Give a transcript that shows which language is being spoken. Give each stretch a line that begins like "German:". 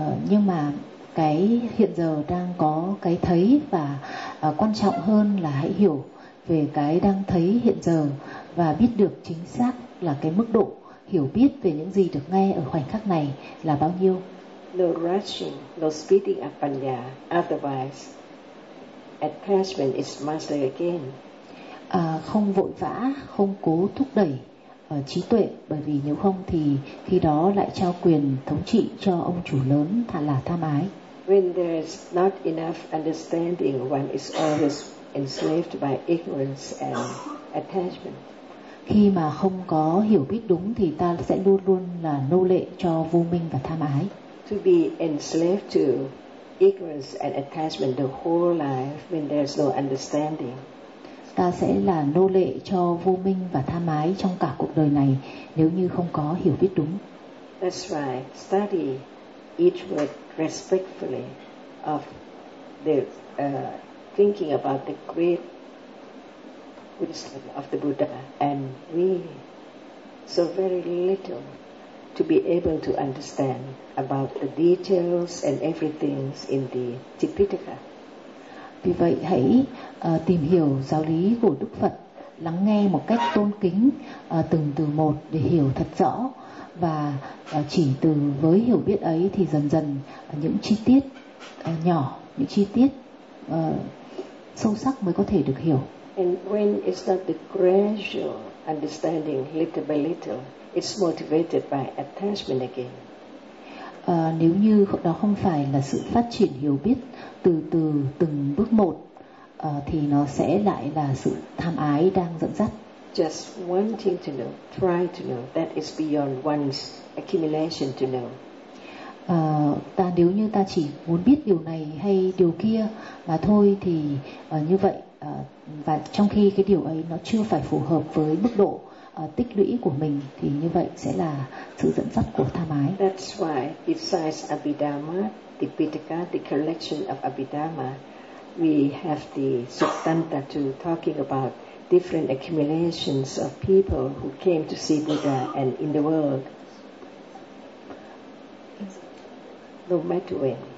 Vietnamese: Nhưng mà cái hiện giờ đang có cái thấy, và quan trọng hơn là hãy hiểu về cái đang thấy hiện giờ và biết được chính xác là cái mức độ hiểu biết về những gì được nghe ở khoảnh khắc này là bao nhiêu.
English: No rushing, no speeding up panya, otherwise attachment is master again.
Vietnamese: Không vội vã, không cố thúc đẩy trí tuệ, bởi vì nếu không thì khi đó lại trao quyền thống trị cho ông chủ lớn là tham ái.
English: When there is not enough understanding, one is always enslaved by ignorance and attachment.
Vietnamese: Khi mà không có hiểu biết đúng thì ta sẽ luôn luôn là nô lệ cho vô minh và tham ái.
English: To be enslaved to ignorance and attachment the whole life when there is no understanding.
Vietnamese: Ta sẽ là nô lệ cho vô minh và tham ái trong cả cuộc đời này nếu như không có hiểu biết đúng.
English: That's why study each word respectfully of the thinking about the great wisdom of the Buddha, and we so very little to be able to understand about the details and everything in the Tipitaka.
Vietnamese: Vì vậy hãy tìm hiểu giáo lý của Đức Phật, lắng nghe một cách tôn kính từng từ một để hiểu thật rõ, và chỉ từ với hiểu biết ấy thì dần dần những chi tiết nhỏ, những chi tiết sâu sắc mới có thể được hiểu.
English: And when it's not the gradual understanding little by little, it's motivated by attachment again.
Vietnamese: Nếu như đó không phải là sự phát triển hiểu biết từ từ từng bước một, thì nó sẽ lại là sự tham ái đang dẫn dắt.
English: Just wanting to know, try to know, that is beyond one's accumulation to know.
Vietnamese: Ta nếu như ta chỉ muốn biết điều này hay điều kia mà thôi thì như vậy, và trong khi cái điều ấy nó chưa phải phù hợp với mức độ tích lũy của mình, thì như vậy sẽ là sự dẫn dắt của tham ái.
English: That's why besides Abhidhamma, the Tipitaka, the collection of Abhidhamma, we have the Suttanta to talking about different accumulations of people who came to see Buddha and in the world, no matter when.